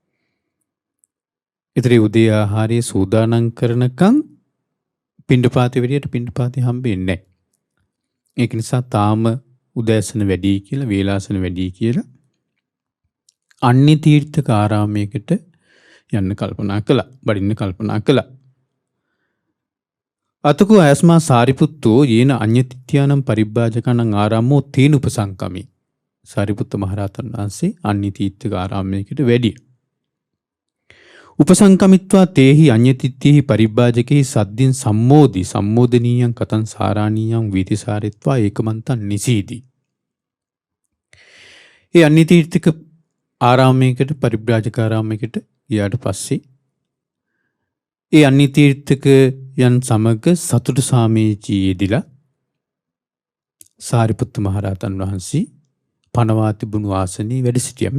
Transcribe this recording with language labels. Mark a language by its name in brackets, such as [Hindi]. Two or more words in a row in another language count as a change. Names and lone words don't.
[Sinhala] ඒතර උදේ ආහාරය සූදානම් කරනකන් පිණ්ඩපාති වෙරියට පිණ්ඩපාති හම්බෙන්නේ නැහැ. ඒක නිසා තාම උදෑසන වැඩි කියලා වේලාසන වැඩි කියලා අන්‍ය තීර්ථක ආරාමයකට යන්න කල්පනා කළා. වඩින්න කල්පනා කළා. [Pali] අතකෝ ඇස්මා සාරිපුත්තෝ යේන අඤ්ඤතිත්‍යානම් පරිබ්බාජකණං ආරාමෝ තේන උපසංකමි. [Sinhala] සාරිපුත්ත මහරහතන් වහන්සේ අන්‍ය තීර්ථක ආරාමයකට වැඩිය. [Pali] උපසංකමිත්වා තේහි අඤ්ඤතිත්‍යෙහි පරිබ්බාජකෙහි සද්දින් සම්මෝදනීයං කතං සාරාණීයං වීතිසාරිත්වා ඒකමන්තං නිසීදි. [Sinhala] ඒ අන්‍ය තීර්ථක ආරාමයකට පරිබ්‍රාජක ආරාමයකට ගියාට පස්සේ ඒ අන්‍ය තීර්ථකයන් සමග සතුටු සාමීචීයේදීලා සාරිපුත්ත මහරහතන් වහන්සේ පනවා තිබුණු ආසනයේ වැඩ සිටියා.